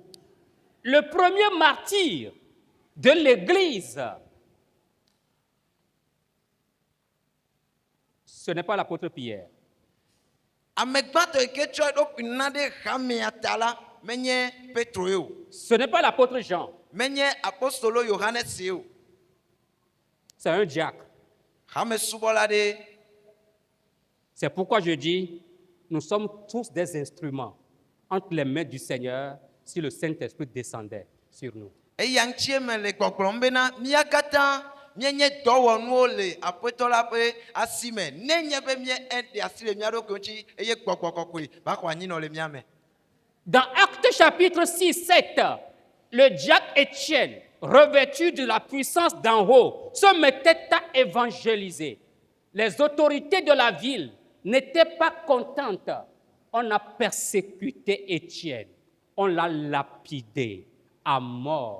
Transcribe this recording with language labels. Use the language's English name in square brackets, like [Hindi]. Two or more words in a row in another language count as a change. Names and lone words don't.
[French] Le premier martyr de l'Église, ce n'est pas l'apôtre Pierre. [Ewe] Amegbãtɔ yi ke tsɔ eɖokui na ɖe xamea ta la, menye Petro ye o, [French] Ce n'est pas l'apôtre Jean. [Ewe] menye apostolo Yohanes ye o, [French] C'est un diacre. [Ewe] xamesubɔla ɖe. [French] C'est pourquoi je dis, nous sommes tous des instruments entre les mains du Seigneur si le Saint-Esprit descendait sur nous. [Ewe] Eya ŋutie me le gbɔgblɔm bena mía katã míenye dɔwɔnuwo le aƒetɔ la ƒe asi me. Nenye be mía ɖe asi le mía ɖokui ŋuti eye gbɔgbɔ kɔkɔe va xɔ anyinɔ le mía me. [French] Dans Actes chapitre 6, 7, le diacre Étienne, revêtu de la puissance d'en haut, se mettait à évangéliser. Les autorités de la ville n'étaient pas contentes. On a persécuté Étienne, on l'a lapidé à mort.